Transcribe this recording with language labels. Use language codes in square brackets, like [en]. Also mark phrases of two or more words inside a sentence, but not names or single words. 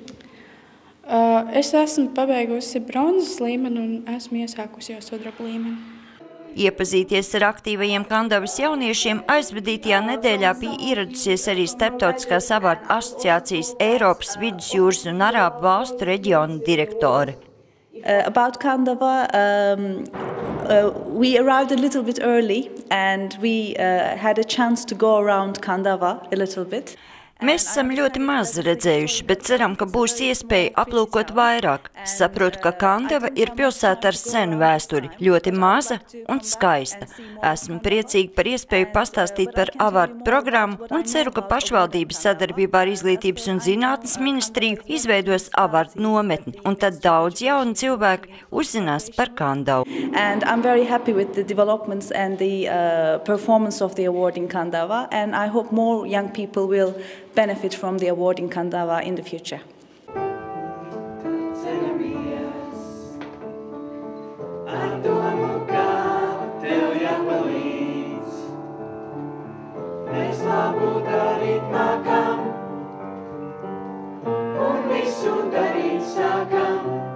[lv] Es esmu pabeigusi bronzas līmeni un esmu iesākusi jau sudraba līmeni. Iepazīties ar aktīvajiem Kandavas jauniešiem aizvadītajā nedēļā bija ieradusies arī Starptautiskās AVART asociācijas Eiropas, Vidusjūras un Arābu valstu reģiona direktore. [en] About Kandava, we arrived a little bit early and we had a chance to go around Kandava a little bit. [lv] Mēs esam ļoti maz redzējuši, bet ceram, ka būs iespēja aplūkot vairāk. Saprotu, ka Kandava ir pilsēta ar senu vēsturi, ļoti maza un skaista. Esmu priecīga par iespēju pastāstīt par AVART programmu un ceru, ka pašvaldības sadarbībā ar Izglītības un zinātnes ministriju izveidos AVART nometni, un tad daudz jauni cilvēki uzzinās par Kandavu. [en] And I'm very happy with the developments and the performance of the award in Kandava, and I hope more young people will benefit from the award in Kandava in the future. [lv] Mēs labu darīt mākam un visu darīt sākam.